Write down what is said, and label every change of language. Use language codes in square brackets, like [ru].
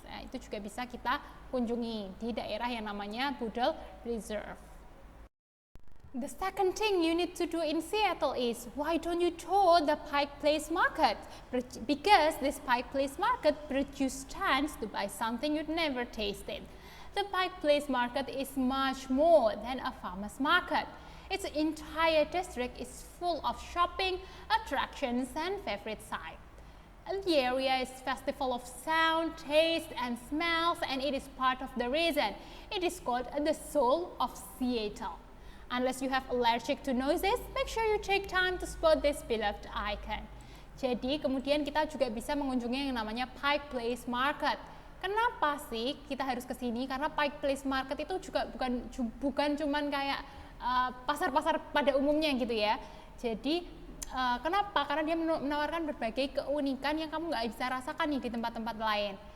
[id] Nah, itu juga bisa kita kunjungi di daerah yang namanya Poodle Reserve. [en] The second thing you need to do in Seattle is, why don't you tour the Pike Place Market? Because this Pike Place Market produces stands to buy something you'd never tasted. The Pike Place Market is much more than a farmer's market. Its entire district is full of shopping, attractions, and favorite sights. The area is a festival of sound, taste, and smells, and it is part of the reason it is called the soul of Seattle. Unless you have allergic to noises, make sure you take time to spot this beloved icon. [id] Jadi kemudian kita juga bisa mengunjungi yang namanya Pike Place Market. Kenapa sih kita harus ke sini? Karena Pike Place Market itu juga bukan cuman kayak pasar-pasar pada umumnya gitu ya. Jadi kenapa? Karena dia menawarkan berbagai keunikan yang kamu nggak bisa rasakan nih di tempat-tempat lain.